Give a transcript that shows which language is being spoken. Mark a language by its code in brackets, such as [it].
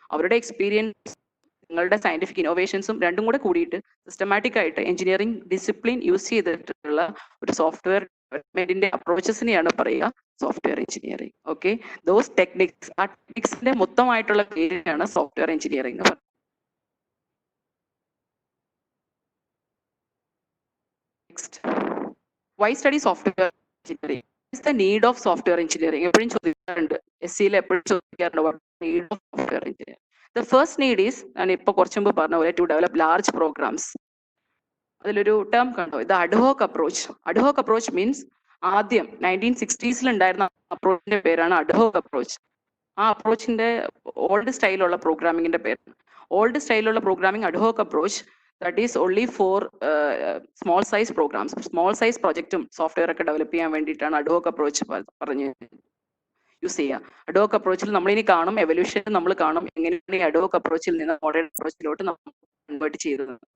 [ml] അവരുടെ എക്സ്പീരിയൻസ് നിങ്ങളുടെ സയന്റിഫിക് ഇന്നോവേഷൻസും രണ്ടും കൂടെ കൂടിയിട്ട് സിസ്റ്റമാറ്റിക് ആയിട്ട് എഞ്ചിനീയറിംഗ് ഡിസിപ്ലിൻ യൂസ് ചെയ്തിട്ടുള്ള ഒരു സോഫ്റ്റ്വെയർ ഡെവലപ്മെന്റിന്റെ അപ്രോച്ചസിനെയാണ് പറയുക software engineering. Okay, those techniques, ആ ടെക്നിക്സിന്റെ മൊത്തമായിട്ടുള്ള പേരാണ് സോഫ്റ്റ്വെയർ എഞ്ചിനീയറിംഗ് എന്ന് പറയുന്നത്. [en] Next, why study software engineering? What is the need of software engineering? [ml] എപ്പോഴും ചോദിക്കാറുണ്ട്, SC-യിൽ എപ്പോഴും ചോദിക്കാറുണ്ട്, [en] what is the need of software engineering? The first need is, [ml] ഞാൻ ഇപ്പൊ കുറച്ചു മുമ്പ് പറഞ്ഞ പോലെ, [en] to develop large programs. [ml] അതിലൊരു ടേം കണ്ടോ, ഇത് ad hoc approach. Ad hoc approach means ആദ്യം 1960s ഉണ്ടായിരുന്ന അപ്രോച്ചിന്റെ പേരാണ് അഡ്ഹോക് അപ്രോച്ച്. ആ അപ്രോച്ചിന്റെ ഓൾഡ് സ്റ്റൈലുള്ള പ്രോഗ്രാമിങ്ങിന്റെ പേരാണ്. [en] Old style of programming ad hoc approach, that is only for small size programs. [ml] Small size project software develop ചെയ്യാൻ വേണ്ടിയിട്ടാണ് ad hoc approach പറഞ്ഞ് use ചെയ്യുക. ad hoc approachൽ നമ്മൾ ഇനി കാണും എവല്യൂഷൻ, നമ്മൾ കാണും എങ്ങനെയാണ് ഈ ad hoc approachൽ നിന്ന് മോഡേൺ അപ്രോച്ചിലോട്ട് നമ്മൾ കൺവേർട്ട് ചെയ്തത്.